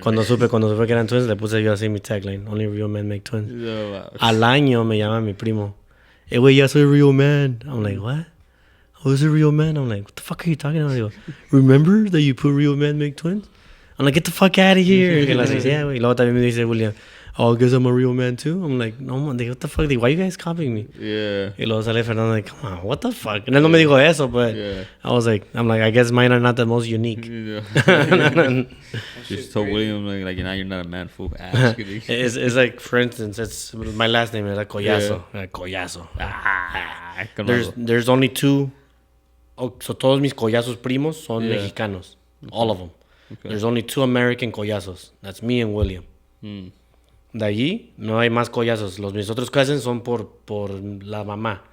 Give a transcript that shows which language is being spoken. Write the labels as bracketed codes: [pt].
[es] Cuando supe que eran twins, le puse yo así mi tagline, [en] only real men make twins. [es] No, Al año me llama mi primo. Güey, ya soy real man. [en] I'm like, what? Who's a real man? I'm like, what the fuck are you talking about? He goes, remember that you put real men make twins? I'm like, get the fuck out of here. [es] Y las dice, yeah, güey. Y luego también me dice William, [en] oh, I guess I'm a real man too. I'm like, no, man, what the fuck? Why you guys copying me? Yeah. [es] Y luego sale [en] Fernando like, come on, what the fuck? And [es] él no me dijo eso, [en] but Yeah. I'm like, I guess mine are not the most unique. Yeah. Just told William, like, you're not a man, fool. It's like, for instance, it's my last name is like Collazo. Collazo. There's only two. [es] Oh, so todos mis collazos primos son mexicanos. [en] All of them. Okay. There's only two American collazos. That's me and William. [es] De allí no hay más collazos. Mis otros cousins son por la mamá.